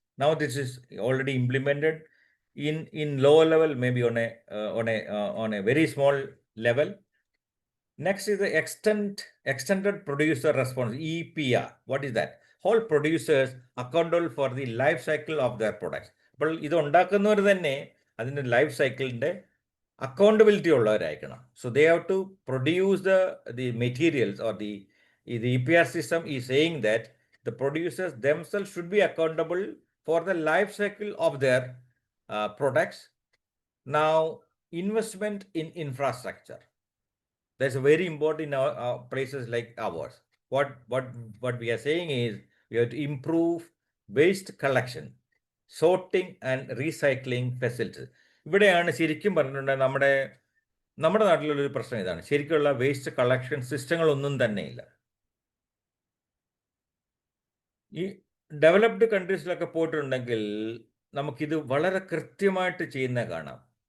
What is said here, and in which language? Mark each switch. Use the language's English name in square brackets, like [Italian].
[English] Now this is already implemented in low level, maybe on a very small level. Next is the extended producer response, EPR. What is that? All producers accountable for the life cycle of their products. [Malayalam] അപ്പോൾ ഇത് ഉണ്ടാക്കുന്നവർ തന്നെ അതിൻ്റെ life സൈക്കിളിൻ്റെ accountability ഉള്ളവരായിരിക്കണം. [English] So they have to produce the materials, or the EPR system is saying that the producers themselves should be accountable for the life cycle of their products. Now, investment in infrastructure, that's very important in our places like ours. What we are saying is we have to improve waste collection, sorting and recycling facilities. [Malayalam] ഇവിടെയാണ് ശരിക്കും പറഞ്ഞിട്ടുണ്ടെങ്കിൽ നമ്മുടെ നാട്ടിലുള്ളൊരു പ്രശ്നം ഇതാണ്. ശരിക്കുള്ള waste collection സിസ്റ്റങ്ങളൊന്നും തന്നെയില്ല. ഈ developed കൺട്രീസിലൊക്കെ പോയിട്ടുണ്ടെങ്കിൽ നമുക്കിത് വളരെ കൃത്യമായിട്ട് ചെയ്യുന്ന കാണാം.